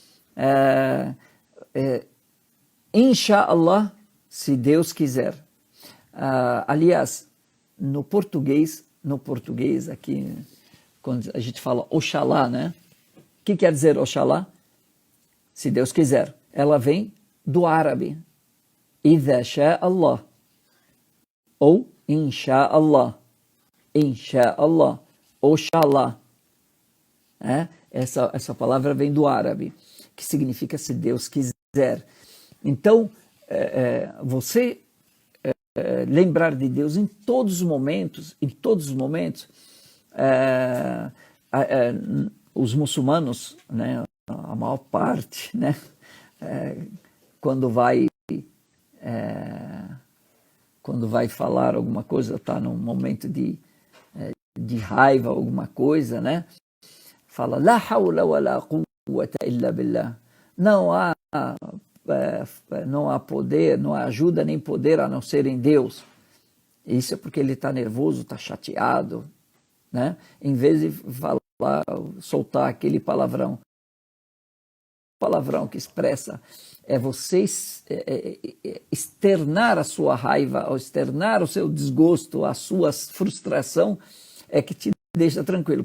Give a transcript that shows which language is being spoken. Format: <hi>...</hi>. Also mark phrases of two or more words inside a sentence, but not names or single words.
<pt>Insha'Allah, se Deus quiser. Aliás, no português aqui, quando a gente fala Oxalá, né? O que quer dizer Oxalá? Se Deus quiser. Ela vem do árabe.</pt> <ar>إذا شاء الله.</ar> <pt>Ou Insha'Allah. Insha'Allah. Oxalá. Essa palavra vem do árabe, que significa se Deus quiser. Então, você lembrar de Deus em todos os momentos, os muçulmanos, né, a maior parte, né, quando vai falar alguma coisa, está num momento de raiva, alguma coisa, né, fala,</pt> <ar>لا حول ولا قوة إلا بالله.</ar> <pt>Não há poder, não há ajuda nem poder a não ser em Deus. Isso é porque ele está nervoso, está chateado, né? Em vez de soltar aquele palavrão. O palavrão que expressa você externar a sua raiva, ou externar o seu desgosto, a sua frustração, que te deixa tranquilo.</pt>